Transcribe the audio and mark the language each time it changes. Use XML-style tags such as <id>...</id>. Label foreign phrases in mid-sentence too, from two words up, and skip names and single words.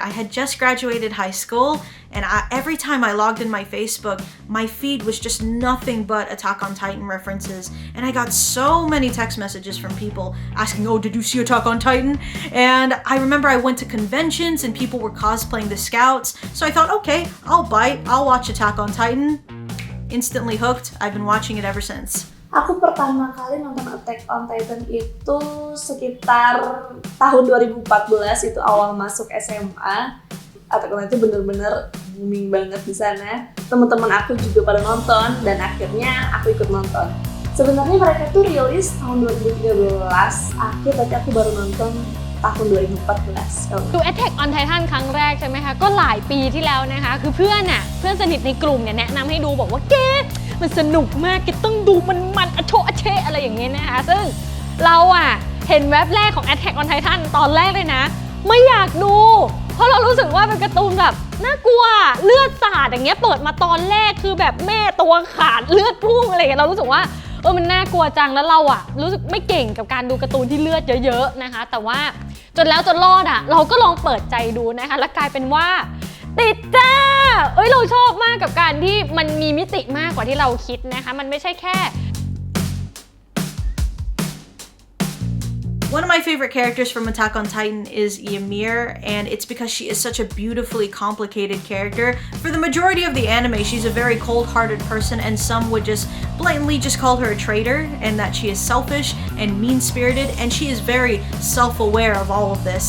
<en>I had just graduated high school, and every time I logged in my Facebook, my feed was just nothing but Attack on Titan references. And I got so many text messages from people asking, oh, did you see Attack on Titan? And I remember I went to conventions and people were cosplaying the Scouts. So I thought, okay, I'll watch Attack on Titan. Instantly hooked. I've been watching it ever since.</en> <id>Aku pertama kali nonton Attack on Titan itu sekitar tahun 2014, itu awal masuk SMA. Attack on Titan itu bener-bener booming banget di sana. Teman-teman aku juga pada nonton dan akhirnya aku ikut nonton. Sebenarnya mereka tuh rilis tahun 2013, akhir tapi aku baru nonton tahun 2014.</id> <th>ดู Attack on Titan ครั้งแรกใช่ไหมคะก็หลายปีที่แล้วนะคะคือเพื่อนสนิทในกลุ่มเนี่ยแนะนำให้ดูบอกว่าเก๋มันสนุกมากแกต้องดูมันอะโชอะ เชะอะไรอย่างเงี้ยนะคะซึ่งเราเห็นแว็บแรกของ Attack on Titan ตอนแรกเลยนะไม่อยากดูเพราะเรารู้สึกว่าเป็นการ์ตูนแบบน่ากลัวเลือดสาดอย่างเงี้ยเปิดมาตอนแรกคือแบบแม่ตัวขาดเลือดพุ่งอะไรอย่างเงี้ยเรารู้สึกว่ามันน่ากลัวจังแล้วเรารู้สึกไม่เก่งกับการดูการ์ตูนที่เลือดเยอะๆนะคะแต่ว่าจนแล้วจนรอดเราก็ลองเปิดใจดูนะคะแล้วกลายเป็นว่าติดจ้าเราชอบมากกับการที่มันมีมิติมากกว่าที่เราคิดนะคะมันไม่ใช่แค่</th> <en>One of my favorite characters from Attack on Titan is Ymir, and it's because she is such a beautifully complicated character. For the majority of the anime, she's a very cold-hearted person, and some would just blatantly just call her a traitor, and that she is selfish and mean-spirited, and she is very self-aware of all of this.</en>